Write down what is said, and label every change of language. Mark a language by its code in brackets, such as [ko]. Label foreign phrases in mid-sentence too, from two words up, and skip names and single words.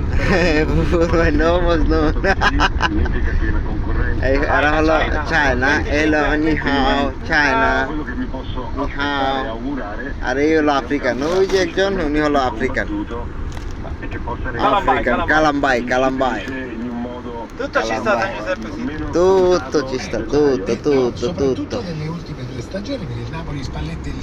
[bn] ফুফুর ভাই, নো মজনুন। এই এরা হলো চায়না, এলো নিহাও চায়না, নিহাও। আর এই হলো আফ্রিকান, ওই যে একজন, উনি হলো আফ্রিকান, কালাম্বাই। [it] Tutto ci sta San Giuseppe City. Tutto ci sta, tutto. soprattutto nelle ultime due stagioni, per il Napoli Spalletti